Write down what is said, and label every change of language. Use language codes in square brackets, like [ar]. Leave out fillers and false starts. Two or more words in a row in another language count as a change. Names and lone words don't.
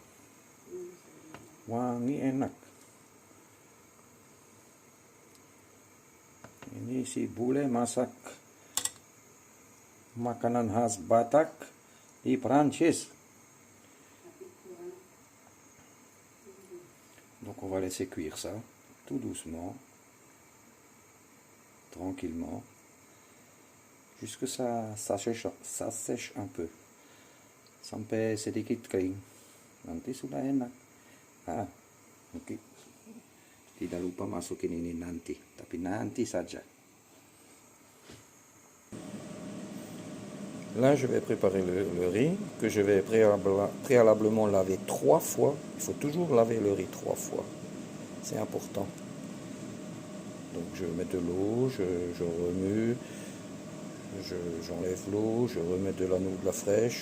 [id] Wangi enak. Ini si bule masak makanan khas Batak di Prancis. [fr] Donc on va laisser cuire ça tout doucement, tranquillement, jusque ça sèche un peu. [id] Sampai sedikit kering. Nanti sudah enak. Oke. Tidak lupa masukin ini nanti, tapi nanti saja. [fr] Là, je vais préparer le riz que je vais préalablement laver 3 fois. Il faut toujours laver le riz 3 fois. C'est important. Donc, je mets de l'eau, je remue, j'enlève l'eau, je remets de la fraîche.